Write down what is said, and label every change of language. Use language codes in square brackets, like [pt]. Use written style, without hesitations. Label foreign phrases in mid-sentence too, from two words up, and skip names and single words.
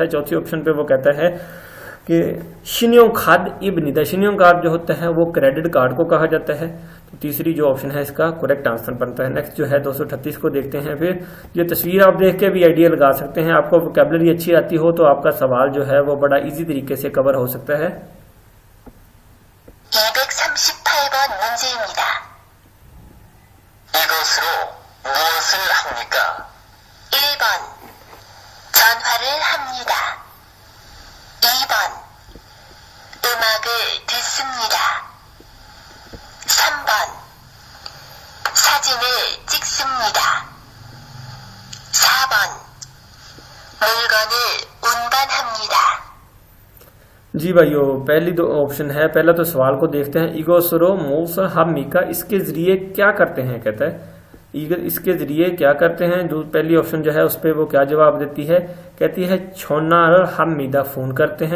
[hi] चौथी ऑप्शन पे वो कहता है कि [ko] 신용카드입니다, [hi] शिनियों कार्ड जो होता है वो [en] credit card [hi] को कहा जाता है। तो तीसरी जो ऑप्शन है इसका [en] correct answer [hi] बनता है। नेक्स्ट जो है 238 को देखते हैं। फिर ये तस्वीर आप देख के भी आइडिया लगा सकते हैं। आपको वोकैबुलरी अच्छी आती हो तो आपका सवाल जो है वो बड़ा इजी तरीके से कवर हो सकता है। [ko] 238번 문제입니다. 이것으로 무엇을 합니까? 1번 전화를 합니다. 2번 음악을 듣습니다. 3번 사진을 찍습니다. 4번 물건을 운반합니다. [hi] जी भाइयों, पहली दो ऑप्शन है। पहला तो सवाल को देखते हैं। [ko] 이것으로 뭘 합니까 [hi] इसके जरिए क्या करते हैं, कहता है इसके जरिए क्या करते हैं। जो पहली ऑप्शन जो है उस पर वो क्या जवाब देती है, कहती है [ko] 전화를 합니다 [hi] फोन करते हैं।